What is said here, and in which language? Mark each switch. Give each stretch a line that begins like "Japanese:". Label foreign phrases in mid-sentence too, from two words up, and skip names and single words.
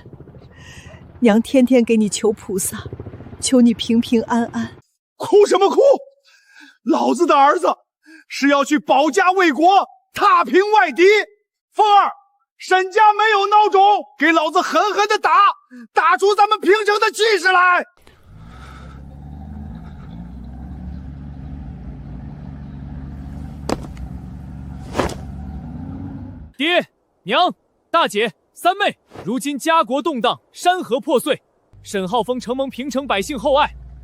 Chinese: 娘天天給你求菩薩，求你平平安安。哭什麼哭？老子的兒子是要去保家衛國，踏平外敵。風兒，沈家沒有孬種，給老子狠狠的打，打出咱們平城的氣勢來。爹娘大姐三妹，如今家國動盪，山河破碎，沈浩峰承蒙平城百姓厚愛，